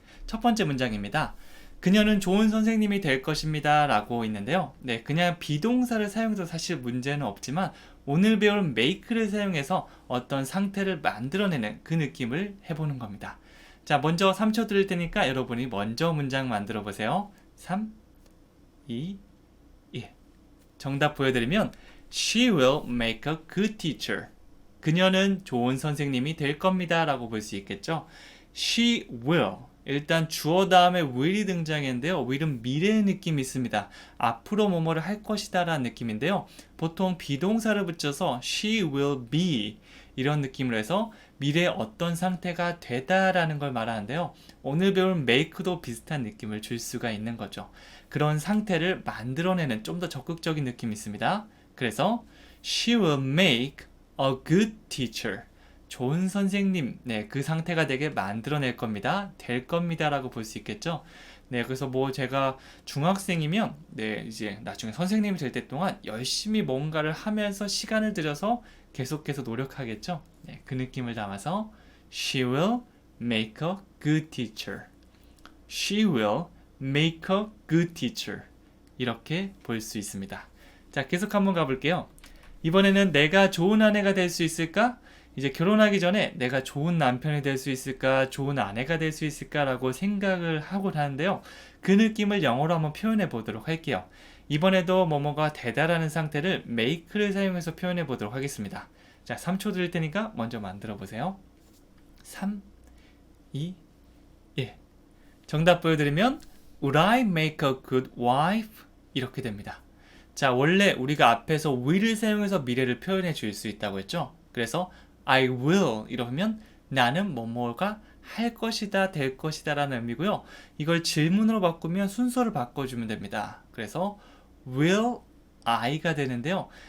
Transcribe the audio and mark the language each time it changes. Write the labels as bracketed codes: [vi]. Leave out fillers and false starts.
[ko] 첫 번째 문장입니다. 그녀는 좋은 선생님이 될 것입니다 라고 있는데요. 네, 그냥 비동사를 사용해도 사실 문제는 없지만 오늘 배울 make를 사용해서 어떤 상태를 만들어내는 그 느낌을 해보는 겁니다. 자, 먼저 3초 드릴 테니까 여러분이 먼저 문장 만들어 보세요. 3, 2, 1. 정답 보여드리면 [en] She will make a good teacher. [ko] 그녀는 좋은 선생님이 될 겁니다 라고 볼 수 있겠죠. [en] She will. [ko] 일단 주어 다음에 will이 등장했는데요. will은 미래의 느낌이 있습니다. 앞으로 뭐뭐를 할 것이다 라는 느낌인데요. 보통 비동사를 붙여서 [en] she will be [ko] 이런 느낌으로 해서 미래에 어떤 상태가 되다 라는 걸 말하는데요. 오늘 배울 make도 비슷한 느낌을 줄 수가 있는 거죠. 그런 상태를 만들어내는 좀 더 적극적인 느낌이 있습니다. 그래서 [en] she will make a good teacher. [ko] 좋은 선생님, 네, 그 상태가 되게 만들어낼 겁니다. 될 겁니다 라고 볼 수 있겠죠. 네, 그래서 뭐 제가 중학생이면 네, 이제 나중에 선생님이 될 때 동안 열심히 뭔가를 하면서 시간을 들여서 계속해서 노력하겠죠. 네, 그 느낌을 담아서 [en] She will make a good teacher. She will make a good teacher. [ko] 이렇게 볼 수 있습니다. 자, 계속 한번 가볼게요. 이번에는 내가 좋은 아내가 될 수 있을까? 이제 결혼하기 전에 내가 좋은 남편이 될 수 있을까, 좋은 아내가 될 수 있을까라고 생각을 하곤 하는데요. 그 느낌을 영어로 한번 표현해 보도록 할게요. 이번에도 뭐뭐가 되다라는 상태를 make를 사용해서 표현해 보도록 하겠습니다. 자, 3초 드릴 테니까 먼저 만들어 보세요. 3, 2, 1. 정답 보여드리면 [en] Would I make a good wife? [ko] 이렇게 됩니다. 자, 원래 우리가 앞에서 will을 사용해서 미래를 표현해 줄 수 있다고 했죠. 그래서 [en] I will [ko] 이러면 나는 뭐뭐가 할 것이다, 될 것이다 라는 의미고요. 이걸 질문으로 바꾸면 순서를 바꿔주면 됩니다. 그래서 [en] will I [ko] 가 되는데요.